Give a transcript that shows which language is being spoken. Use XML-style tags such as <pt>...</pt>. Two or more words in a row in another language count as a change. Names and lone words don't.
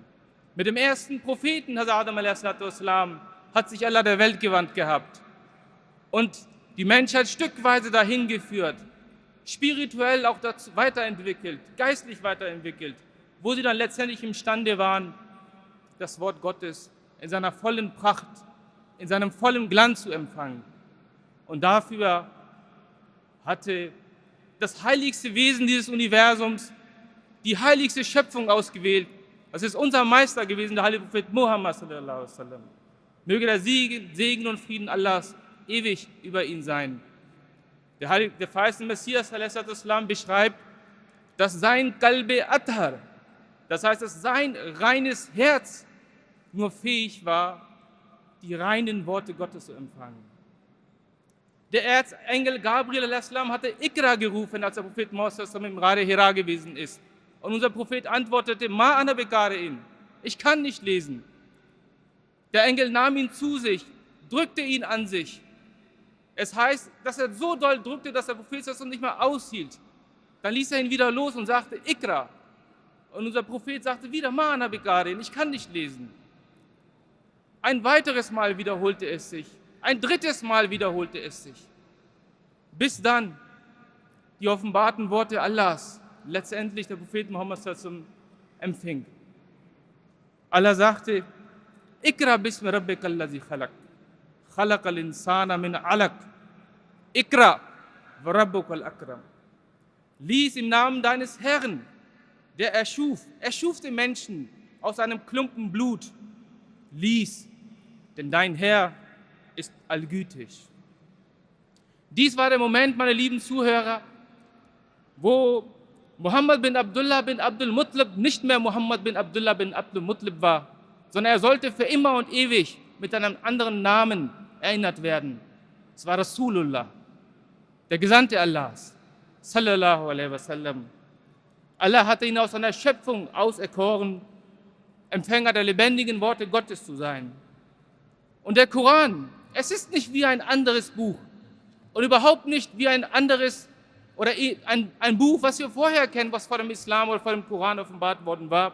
<de>Mit dem ersten Propheten, Hazrat Adam a.s., hat sich Allah der Welt gewandt gehabt und die Menschheit stückweise dahin geführt, spirituell auch dazu weiterentwickelt, geistlich weiterentwickelt, wo sie dann letztendlich imstande waren, das Wort Gottes in seiner vollen Pracht, in seinem vollen Glanz zu empfangen. Und dafür hatte das heiligste Wesen dieses Universums die heiligste Schöpfung ausgewählt. Das ist unser Meister gewesen, der heilige Prophet Muhammad</de> <ar>صلى الله عليه وسلم.</ar> <de>Möge der Segen und Frieden Allahs ewig über ihn sein. Der verheißene Messias</de> <ar>صلى الله عليه وسلم</ar> <de>beschreibt, dass sein</de> <ur>قلبِ اطہر,</ur> <de>das heißt, dass sein reines Herz nur fähig war, die reinen Worte Gottes zu empfangen. Der Erzengel Gabriel a.s. hatte Ikra gerufen, als der Prophet Muhammad im Ghar Hira gewesen ist. Und unser Prophet antwortete,</de> <ar>ما أنا بقارئ,</ar> <de>ich kann nicht lesen. Der Engel nahm ihn zu sich, drückte ihn an sich. Es heißt, dass er so doll drückte, dass der Prophet das nicht mehr aushielt. Dann ließ er ihn wieder los und sagte, Ikra. Und unser Prophet sagte wieder,</de> <ar>ما أنا بقارئ,</ar> <de>ich kann nicht lesen. Ein weiteres Mal wiederholte es sich. Ein drittes Mal wiederholte es sich. Bis dann die offenbarten Worte Allahs letztendlich der Prophet Muhammad empfing. Allah sagte,</de> <ar>اقرأ باسم ربك الذي خلق، خلق الإنسان من علق، اقرأ وربك الأكرم.</ar> <de>Lies im Namen deines Herrn, der erschuf den Menschen aus einem Klumpen Blut. Lies, denn dein Herr ist allgütig. Dies war der Moment, meine lieben Zuhörer, wo Muhammad bin Abdullah bin Abdul Muttalib nicht mehr Muhammad bin Abdullah bin Abdul Muttalib war, sondern er sollte für immer und ewig mit einem anderen Namen erinnert werden. Es war Rasulullah, der Gesandte Allahs,</de> <ar>صلى الله عليه وسلم.</ar> <de>Allah hatte ihn aus seiner Schöpfung auserkoren, Empfänger der lebendigen Worte Gottes zu sein. Und der Koran, es ist nicht wie ein anderes Buch und überhaupt nicht wie ein anderes oder ein Buch, was wir vorher kennen, was vor dem Islam oder vor dem Koran offenbart worden war.</de>